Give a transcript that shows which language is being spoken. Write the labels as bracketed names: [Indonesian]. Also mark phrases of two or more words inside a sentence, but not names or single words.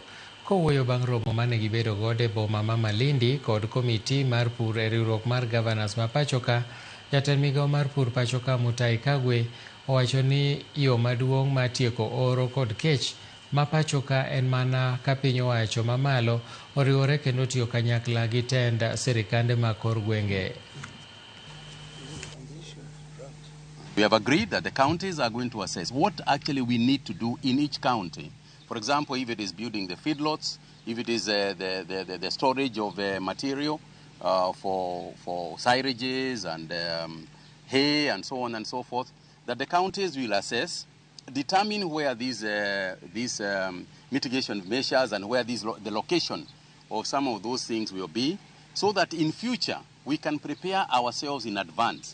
[Luo (Kenya and Tanzania)] Kowuoyo bang' romo mane gibedo godo e boma ma Malindi kod komiti mar pur e riwruok mar Governors ma pachoka, jatend migao mar pur pachoka Mutahi Kagwe owacho ni yo maduong' mar tieko oro kod kech ma pachoka en mana ka piny owacho mamalo oriwore kendo tiyo kanyakla gi tend sirikande mag kor gwenge. [English] We have agreed that the counties are going to assess what actually we need to do in each county. For example, if it is building the feedlots, if it is the storage of material for syringes and hay and so on and so forth, that the counties will assess, determine where these mitigation measures and where the location of some of those things will be, so that in future we can prepare ourselves in advance.